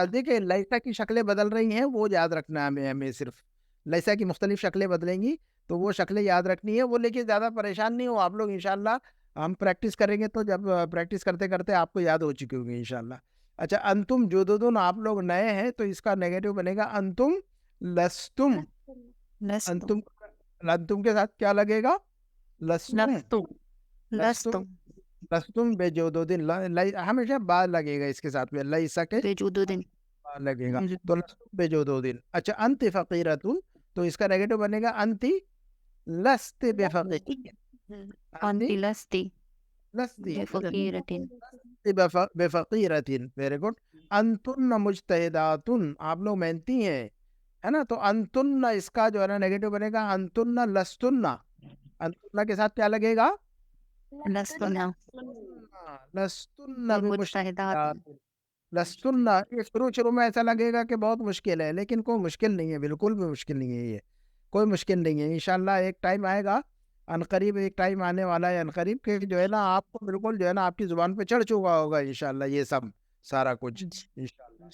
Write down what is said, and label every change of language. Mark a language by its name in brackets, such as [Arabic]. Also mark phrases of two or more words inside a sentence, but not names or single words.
[Hindi] देखिए लैसा की शक्लें बदल रही हैं, वो याद रखना है हमें सिर्फ, लैसा की मुख्तलिफ शक्लें बदलेंगी, तो वो शक्लें याद रखनी है वो। लेकिन ज़्यादा परेशान नहीं हो आप लोग, इंशाल्लाह हम प्रैक्टिस करेंगे, तो जब प्रैक्टिस करते करते आपको याद हो चुकी होगी इंशाल्लाह। अच्छा, [Arabic] أنتم جُدُدٌ, [Hindi] आप लोग नए हैं, तो इसका नेगेटिव बनेगा [Arabic] أنتم لستم, [Hindi] अंतुम, अंतुम के साथ क्या लगेगा? [Arabic] लस्तुम, लस्तुम لستم بجُدُدٍ, [Hindi] हमेशा बा लगेगा इसके साथ में, लैसा के [Arabic] बेजुदुदिन [Hindi] बा लगेगा, तो [Arabic] لستم بجُدُدٍ. [Hindi] अच्छा, [Arabic] أنتِ فقيرةٌ, [Hindi] तो इसका नेगेटिव बनेगा [Arabic] أنتِ لستِ بفقير, أنتِ لستِ लस्ति बेफकीरतिन, बेफकीरतिन, [English] very good. [Arabic] أنتنّ مجتهداتٌ, [Hindi] आप लोग मेहनती हैं, है ना, तो अंतुन्ना इसका जो है ना नेगेटिव बनेगा [Arabic] أنتنّ لستنّ, [Hindi] अंतुन्ना के साथ क्या लगेगा? [Arabic] लस्तुना लस्तुन्ना मुजतहिदात, लस्तुन्ना। [Hindi] ये शुरू में ऐसा लगेगा कि बहुत मुश्किल है, लेकिन कोई मुश्किल नहीं है, बिल्कुल भी मुश्किल नहीं है, ये कोई मुश्किल नहीं है। इंशाल्लाह एक टाइम आएगा, अनकरीब एक टाइम आने वाला है अनकरीब, के जो है ना आपको बिल्कुल जो है ना आपकी जुबान पे चढ़ चुका होगा इंशाल्लाह ये सब सारा कुछ इंशाल्लाह।